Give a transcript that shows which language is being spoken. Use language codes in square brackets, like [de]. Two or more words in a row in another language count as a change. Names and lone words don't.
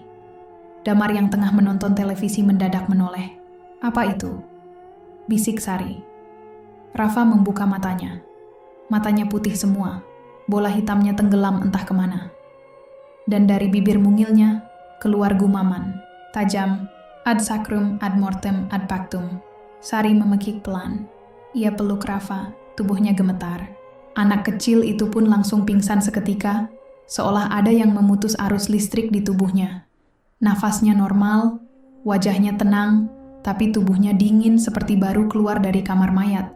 [id] Damar yang tengah menonton televisi mendadak menoleh. "Apa itu?" bisik Sari. Rafa membuka matanya. Matanya putih semua, bola hitamnya tenggelam entah kemana. Dan dari bibir mungilnya, keluar gumaman, tajam, [la] ad sacrum ad mortem ad pactum. [id] Sari memekik pelan. Ia peluk Rafa, tubuhnya gemetar. Anak kecil itu pun langsung pingsan seketika, seolah ada yang memutus arus listrik di tubuhnya. Nafasnya normal, wajahnya tenang, tapi tubuhnya dingin seperti baru keluar dari kamar mayat.